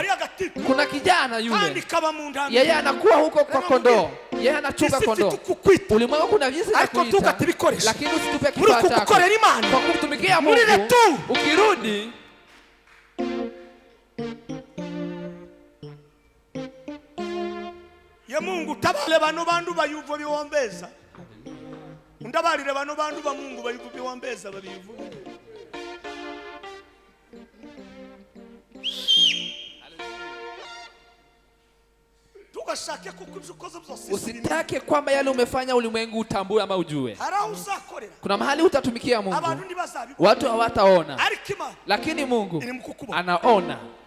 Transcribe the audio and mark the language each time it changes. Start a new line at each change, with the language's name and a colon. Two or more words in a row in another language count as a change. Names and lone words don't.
Swahili: Kuna kijana yule, yeye anakuwa huko kwa kondoo, yeye anachunga kondoo. Ulimwengu kuna jinsi ya kuita, lakini usitupe kifaa chako kwa kumtumikia Mungu. Ukirudi,
Luyia: ya Mungu tabale bano bandu bayuvo biwombeza. Undabalire bano bandu ba Mungu bayuvo biwombeza babivu.
Swahili: Usitake kwamba yale umefanya ulimwengu utambue ama ujue. Kuna mahali utatumikia Mungu, watu hawataona, lakini Mungu anaona.